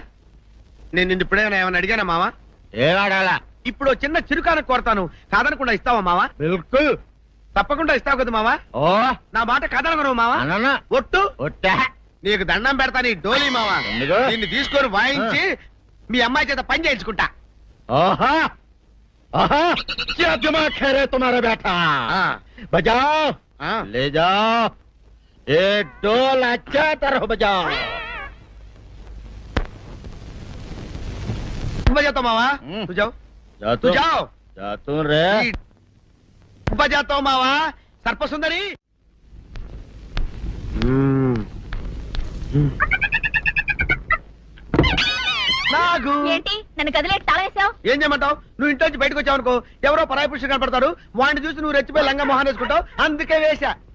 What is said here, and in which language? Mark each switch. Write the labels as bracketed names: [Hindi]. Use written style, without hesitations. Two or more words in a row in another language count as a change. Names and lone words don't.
[Telugu] నేను నిన్ను ఇప్పుడేమైనా ఏమైనా అడిగానా మావా? ఏడాలా? ఇప్పుడు చిన్న చిరుకాన కోరతాను, కాదనకుండా ఇస్తావా మావా? బిల్కుల్. తప్పకుండా ఇస్తావు కదా మావా. ఓ నా మాట కథనగను మావా. అనన్నా ఒట్టు ఒట్టా నీకు దండం పెడతా నీ డోలీ మావా. ఎందుకు? నిన్ను తీసుకొని వాయించి మీ అమ్మాయి చేత పని చేయించుకుంటా. [Hindi] ओहा ओहा क्या दिमाग है रे तुम्हारा बेटा बजाओ ले जाओ ये डोल अच्छा तरह बजाओ बजाता मावा तू जाओ तू जाओ जा तू रे बजाता मावा सर्प सुंदरी నాగు [Telugu] ఏంటి నన్ను గదిలేట్ తాళేసావు? ఏం చేయమంటావు? నువ్వు ఇంటి నుంచి బయటకు వచ్చావు అనుకో, ఎవరో పరాయి పురుషుడు కనపడతాడు, వాడిని చూసి నువ్వు రెచ్చిపోయి లంగా మొహాన్ వేసుకుంటావు, అందుకే వేశా.